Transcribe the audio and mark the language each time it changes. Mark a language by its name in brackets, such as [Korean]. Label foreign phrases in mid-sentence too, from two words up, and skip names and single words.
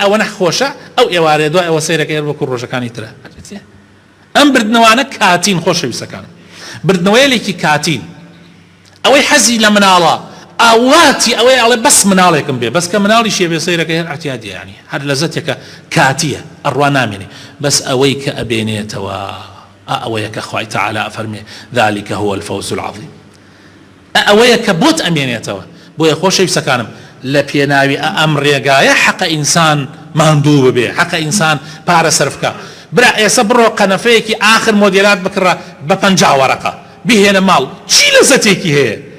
[Central Kurdish] ئەوە نەخۆشە ئەو ئێوارەیە دوای ئەوە سەیرەکە هێر وەکو ڕۆژەکانی ترە ئەم بردنەوانە کاتین خۆشەویستەکانم بردنەوەیەکی کاتین ئەوەی حەزی لە مناڵە ئاواتی ئەوەی ئەڵێ بەس مناڵێکم بێ بەس کە مناڵی شێبێ سەیرەکە هێر احتیاجی ینی هەر لەزەتێکە کاتیە ئەڕوا نامێنێ بەس ئەوەی کە ئەبێنێتەوە ئەوەیە کە خوای تەعالی ئەفەرمێ [Arabic] ذلك هو الفوز العظيم [Central Kurdish] ئەوەیە کە بۆت ئەمێنێتەوە بۆیە خۆشەویستەکانم لە پێناوی ئەم ڕێگایە حەقە ئینسان ماندوو ببێ حەقە ئینسان پارە سەرفکە برا ئێستا بڕۆ قەنەفەیەکی ئاخر مۆدێلات بکڕە بە 50 وەرەقە بهێنە ماڵ چی لەزەتێکی هەیە